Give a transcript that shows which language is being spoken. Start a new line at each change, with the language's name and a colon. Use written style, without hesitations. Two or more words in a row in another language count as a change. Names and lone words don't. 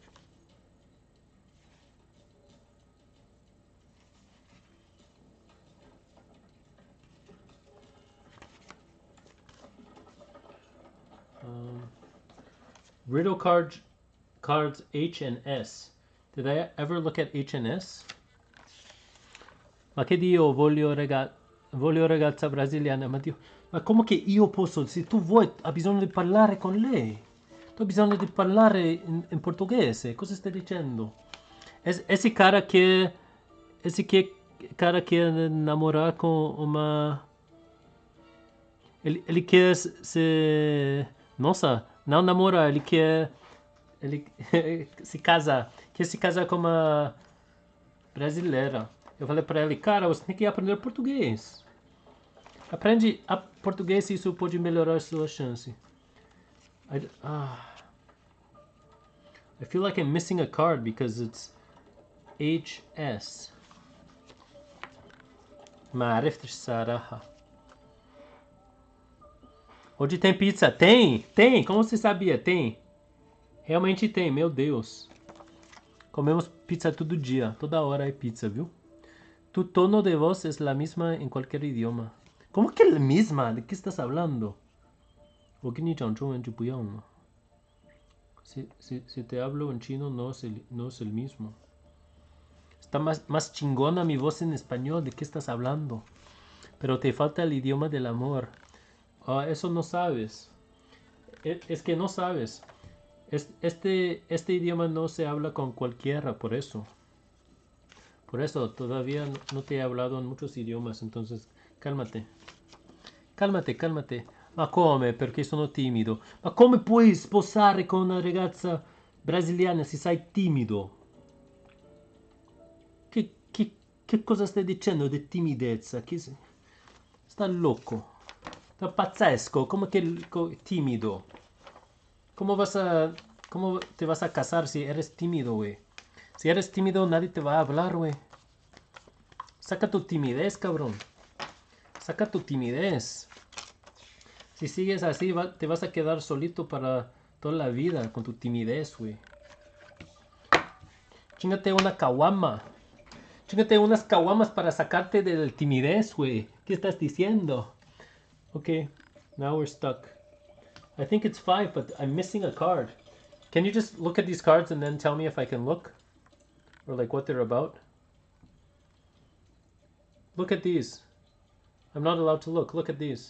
English: Riddle cards H and S. Did I ever look at H and S?
Italian: Ma che Dio, voglio ragazza brasiliana. Ma Dio, ma come che io posso? Se tu vuoi, ha bisogno di parlare con lei. Ho bisogno di parlare in portoghese. Cosa stai dicendo?
Portuguese: Esse cara que. Esse que cara quer namorar com uma. Ele quer se. Nossa, não namorar, ele quer. Ele se casar. Quer se casar com uma brasileira. Eu falei pra ele, cara, você tem que aprender português. Aprende a português e isso pode melhorar a sua chance.
English: I feel like I'm missing a card because it's HS.
Arabic: ما عرفتش صراحة.
Portuguese: Hoje tem pizza? Tem! Como você sabia? Tem! Realmente tem, meu Deus. Comemos pizza todo dia, toda hora é pizza, viu?
Spanish: Tu tono de voz es la misma en cualquier idioma. ¿Cómo que la misma? ¿De qué estás hablando?
Chinese: 我跟你讲中文就不用了。
Spanish: Si te hablo en chino no es el mismo. Está más chingona mi voz en español. ¿De qué estás hablando? Pero te falta el idioma del amor. Eso no sabes. Es que no sabes. Este idioma no se habla con cualquiera, por eso. Por eso todavía no te he hablado en muchos idiomas, entonces cálmate. Cálmate.
Italian: Ma come? Perché sono timido. Ma come puoi sposare con una ragazza brasiliana se sei timido? Che cosa stai dicendo di timidezza? Sta loco. Sta pazzesco. Come che timido?
Spanish: ¿Cómo te vas a casar si eres tímido, güey? Si eres tímido nadie te va a hablar, güey. Saca tu timidez, cabrón. Saca tu timidez. Si sigues así, te vas a quedar solito para toda la vida con tu timidez, güey. Chíngate una caguama. Chíngate unas caguamas para sacarte del timidez, güey. ¿Qué estás diciendo?
English: Okay, now we're stuck. I think it's 5, but I'm missing a card. Can you just look at these cards and then tell me if I can look? Or like what they're about? Look at these. I'm not allowed to look. Look at these.